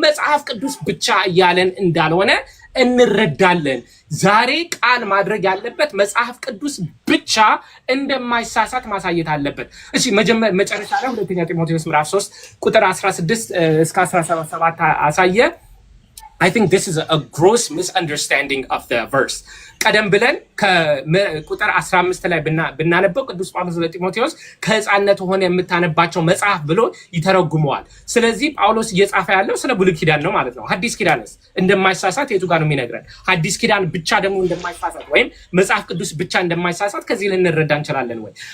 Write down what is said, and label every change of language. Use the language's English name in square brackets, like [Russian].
[Amharic] መጽሐፍ ቅዱስ ብቻ እያለን እንዳልሆነ እንረዳለን። ዛሬ ቃል ማድረግ ያለበት መጽሐፍ ቅዱስ ብቻ እንደማይሳሳት ማሳየት አለበት። እሺ መጨረሻ ላይ ሁለተኛ ጢሞቴዎስ ምዕራፍ 3 ቁጥር 16 እስከ 17 አሳየ። [English] I think this is a gross misunderstanding of the verse. [Amharic] ቀደም ብለን ከቁጥር 15 ላይ ብናነበው ቅዱስ ጳውሎስ ለጢሞቴዎስ ከሕፃንነት ሆነ የምታነባቸው መጽሐፍ ብሎ ይተረጉመዋል። ስለዚህ ጳውሎስ እየጻፈ ያለው ስለ ብሉይ ኪዳን ነው ማለት ነው። ሐዲስ ኪዳንስ እንደማይሳሳት የቱ ጋር ነው የሚነግረን? ሐዲስ ኪዳን ብቻ ደግሞ እንደማይሳሳት ወይም መጽሐፍ ቅዱስ ብቻ እንደማይሳሳት ከዚህ ልንረዳ እንችላለን ወይ?